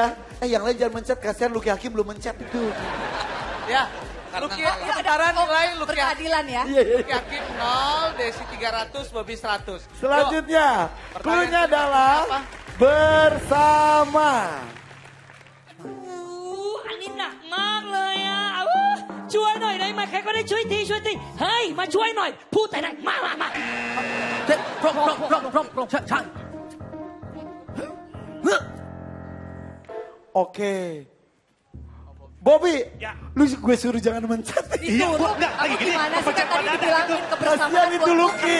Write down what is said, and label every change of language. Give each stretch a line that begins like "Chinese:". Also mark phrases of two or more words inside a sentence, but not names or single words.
Indonesian: Yang lain jangan mencet, kasihan Luki Hakim belum mencet itu. Ya, Luki sekarang nilai Luki Berkeadilan ya. Luki Hakim 0, Desi 300, Bobby 100. Selanjutnya, Pertanyaan cluenya apa? adalah bersama.
Thai: Ani หนักมากเลยอ่ะช่วยหน่อยได้ไหมใครก็ได้ช่วยทีเฮ้ยมาช่วยหน่อยพูดแต่ไหนมา
Indonesian: Oke. Bobby, Ya. lu gue suruh jangan mencet. Disuruh, enggak, kamu gini, gimana sih kan tadi percepatan dibilangin kebersamaan Kasihan itu buat Luki.